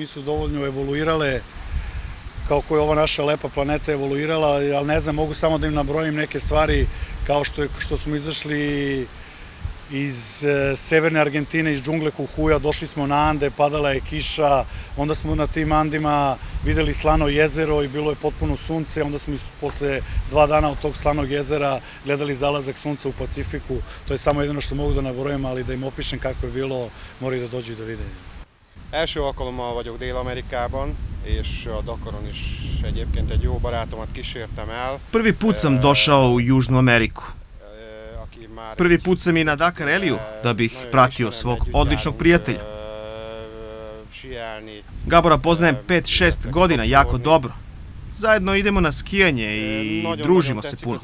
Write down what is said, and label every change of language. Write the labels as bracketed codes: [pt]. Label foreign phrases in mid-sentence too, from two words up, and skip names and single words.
[sr] nisu dovoljno evoluirale kao koja je ova naša lepa planeta evoluirala, ali ne znam, mogu samo da im nabrojim neke stvari kao što smo izašli iz severne Argentine, iz džungle Kuhuja, došli smo na Ande, padala je kiša, onda smo na tim Andima videli slano jezero i bilo je potpuno sunce, onda smo posle 2 dana od tog slanog jezera gledali zalazak sunca u Pacifiku. To je samo jedino što mogu da nabrojim, ali da im opišem kako je bilo, moraju da dođu i da vide. [hu] Első alkalommal vagyok Dél-Amerikában, és a Dakaron is egyébként egy jó barátomat kísértem el. [sr] Prvi put sam došao u Južnu Ameriku. Prvi put sam i na Dakar Ralliju da bih pratio svog odličnog prijatelja. Gabora poznajem 5-6 godina jako dobro. Zajedno idemo na skijanje i družimo se puno.